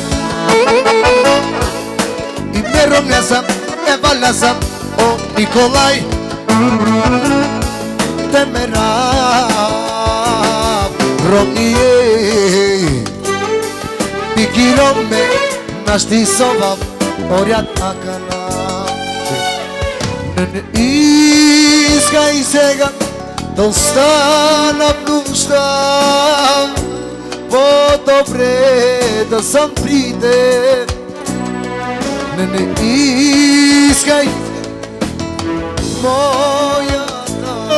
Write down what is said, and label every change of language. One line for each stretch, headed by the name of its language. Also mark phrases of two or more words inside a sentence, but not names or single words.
Romany: I me romnjasam, e valjasam, o Nikolaj. Te me rab, romnije. Pikirom me, naštisovam, orjat akana.
Bulgarian: Искай сега да остана в нощта. По-добре да съм при теб. Не искай моята.